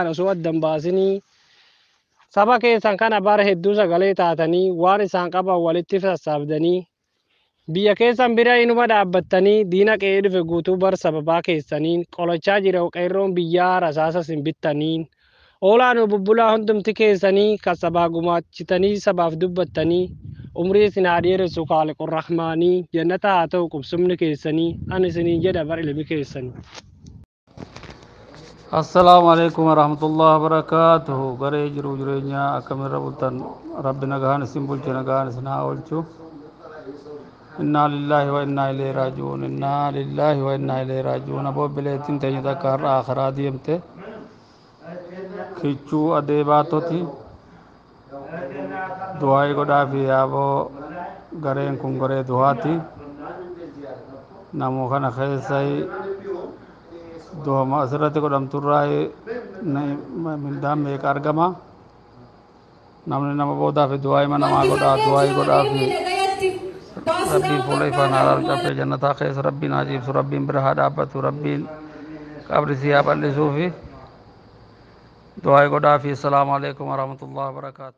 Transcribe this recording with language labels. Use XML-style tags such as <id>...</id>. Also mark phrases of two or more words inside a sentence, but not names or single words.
<om>osoo addan baasinii saba keessan kana bara hedduu sagalee taatanii waan isaan qaban walitti sassaabdanii biyya keessan bira inuma dhaabbattanii diina qe'ee dhufe guutuu bar sababaa keessaniin qolachaa jira qeerroon biyyaa rasaasa isin bittaniin oolaan bubbulaa hundumti keessanii kan sabaa gumaachitanii sabaaf dubbattanii umrii isin haa dheeressu Khaaliqur Rahmaanii jannata haa ta'u qubsumni keessanii ani isiniin jedha bar ilmi keessanii.</om> <ar>السلام عليكم ورحمة الله وبركاته.</ar> <om>Garee jiru jireenya akkamirra bultan rabbi nagahan isin bulche nagahan isin haa oolchu.</om> <ar>إنا لله وإنا إليه راجعون. إنا لله وإنا إليه راجعون.</ar> <om>Aboo bileettiin teenya takka har'a akhiraa deemte kichuu adeebaatoti du'aa godhaa fi aboo gareen kun garee du'aati. Namoo kana keessai dooma asirratti godhamturraa mindaan meeqa argama namni nama boodaa fi du'aa hima namaa godhaa fi rabbiin fuula ifaan haaraa cabsee jannataa keessa rabbiin haa ciibsu rabbiin bira haa dhaabbatu rabbiin qabrisii haa bal'isuu fi du'aa godhaa fi</om> <ar>السلام عليكم ورحمة الله وبركاته.</ar>